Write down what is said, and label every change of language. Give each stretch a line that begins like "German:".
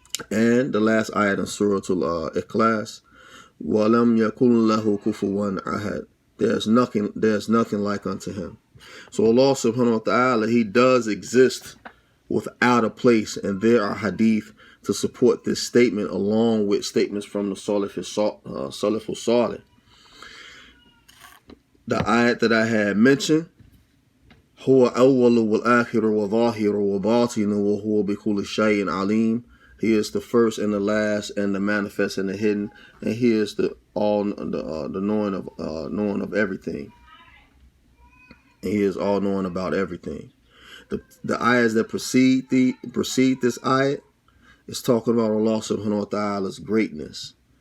English: And the last ayah in Surah Al-Ikhlas,
Arabic: وَلَمْ يَكُنْ لَهُ كُفُوًا أَحَدٌ.
English: There's nothing like unto Him. So Allah subhanahu wa ta'ala, He does exist without a place, and there are hadith to support this statement, along with statements from the Salafus Salih. The ayat that I had mentioned,
Arabic: هو أول والآخر وظاهر وباطن وهو بكل شيء عليم.
English: He is the first and the last, and the manifest and the hidden, and He is the knowing of everything. And He is all knowing about everything. The ayahs that precede this ayat is talking about Allah subhanahu wa ta'ala's greatness.